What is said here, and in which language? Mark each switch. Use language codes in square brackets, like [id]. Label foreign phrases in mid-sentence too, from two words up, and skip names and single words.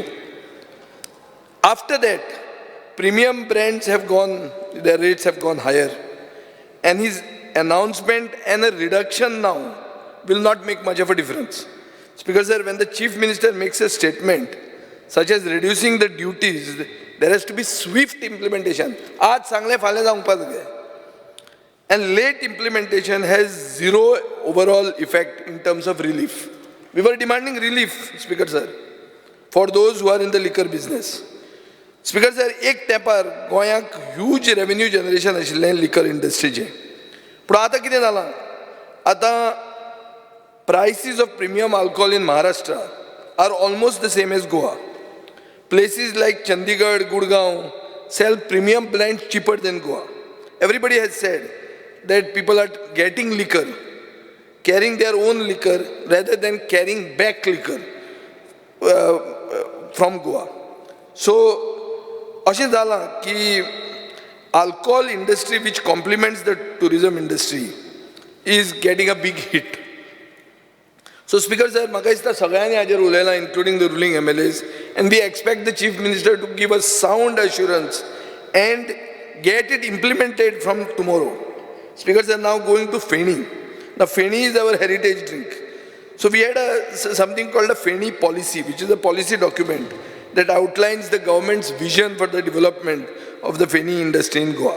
[en] After that, premium brands have gone, their rates have gone higher. And his announcement and a reduction now will not make much of a difference. Speaker sir, when the Chief Minister makes a statement, such as reducing the duties, there has to be swift implementation. [kok] Aaj sangle phale जावपाक जाय. [en] And late implementation has zero overall effect in terms of relief. We were demanding relief, Speaker sir, for those who are in the liquor business. Speaker sir, [kok] एक तेंपार गोंयांक [en] huge revenue generation [kok] आशिल्लें [en] liquor industry [kok] चे. पूण आतां कितें जालां? [en] आतां prices of premium alcohol in Maharashtra are almost the same as Goa. Places like Chandigarh, Gurgaon sell premium blends cheaper than Goa. Everybody has said that people are getting liquor, carrying their own liquor rather than carrying back liquor from Goa. So, [kok] अशें जालां की [en] alcohol industry which complements the tourism industry is getting a big hit. So Speaker sir, [kok] म्हाका दिसता सगळ्यांनी हाजेर उलयलां, [en] including the ruling MLAs, and we expect the Chief Minister to give us sound assurance and get it implemented from tomorrow. Speaker sir, now going to Feni. Now Feni is our heritage drink. So we had something called a Feni policy, which is a policy document that outlines the government's vision for the development of the Feni industry in Goa.